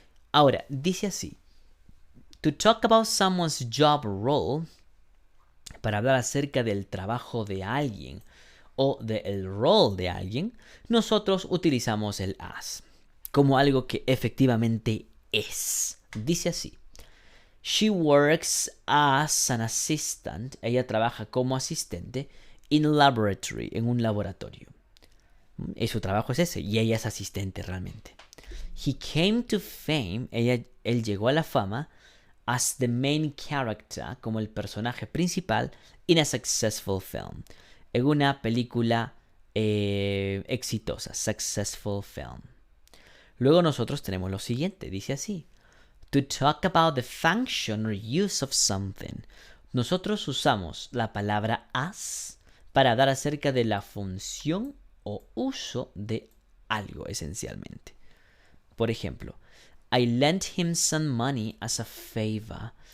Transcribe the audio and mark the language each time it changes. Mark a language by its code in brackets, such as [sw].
[es] Ahora, dice así: [en] to talk about someone's job role, [es] para hablar acerca del trabajo de alguien o del rol de alguien, nosotros utilizamos el as como algo que efectivamente es. Dice así: [en] she works as an assistant. [es] Ella trabaja como asistente [en] in a laboratory, [es] en un laboratorio. Y su trabajo es ese, y ella es asistente realmente. [en] He came to fame. [es] Él llegó a la fama [en] as the main character, [es] como el personaje principal [en] in a successful film, [es] en una película exitosa, [en] successful film. [es] Luego nosotros tenemos lo siguiente, dice así: [en] to talk about the function or use of something. [es] Nosotros usamos la palabra as para hablar acerca de la función o uso de algo esencialmente. Por ejemplo, [en] I lent him some money as a favor.